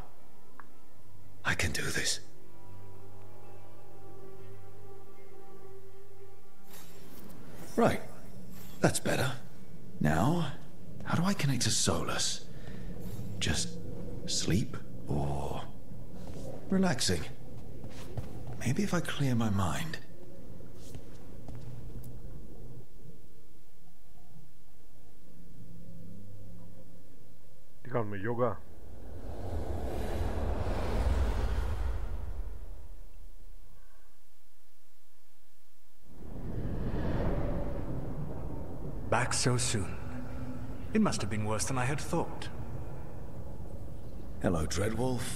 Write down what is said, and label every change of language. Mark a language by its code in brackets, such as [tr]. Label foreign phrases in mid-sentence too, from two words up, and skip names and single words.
[en] I can do this. Right. That's better. Now, how do I connect to Solus? Just sleep or relaxing? Maybe if I clear my mind. [el] Τι κάνουμε, γιόγκα? [en] Back so soon. It must have been worse than I had thought. Hello, Dreadwolf.